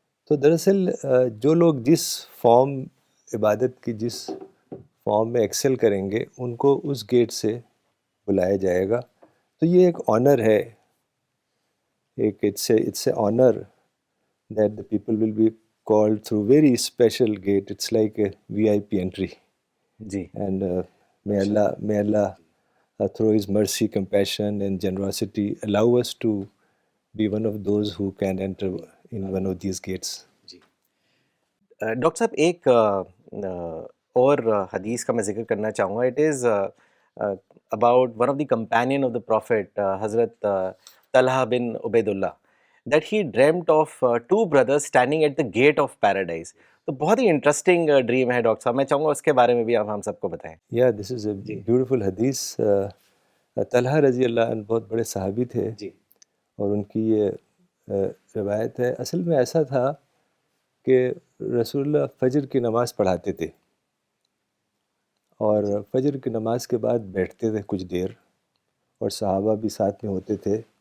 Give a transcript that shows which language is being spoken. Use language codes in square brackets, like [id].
[ur] تو دراصل جو لوگ جس فارم عبادت کی جس فارم میں ایکسل کریں گے ان کو اس گیٹ سے بلایا جائے گا. تو یہ ایک آنر ہے، [en] It's a honour that the people will be called through very special gate. It's like a VIP entry. [ur] جی. [en] And may Allah through His mercy, compassion and generosity allow us to be one of those who can enter in one of these gates. [ur] جی doctor صاحب، ایک اور حدیث کا میں ذکر کرنا چاہوں گا. [en] It is about one of the companion of the prophet حضرت Talha bin Ubaidullah, that he dreamt of two brothers standing at the gate of paradise. [ur] تو بہت ہی انٹرسٹنگ ڈریم ہے ڈاکٹر صاحب، میں چاہوں گا اس کے بارے میں بھی آپ ہم سب کو بتائیں. [en] Yeah, this is a beautiful hadith. [ur] طلحہ رضی اللہ عنہ بہت بڑے صحابی تھے. جی. اور ان کی یہ روایت ہے. اصل میں ایسا تھا کہ رسول اللہ فجر کی نماز پڑھاتے تھے، اور فجر کی نماز کے بعد بیٹھتے تھے کچھ دیر، اور صحابہ بھی ساتھ میں ہوتے تھے.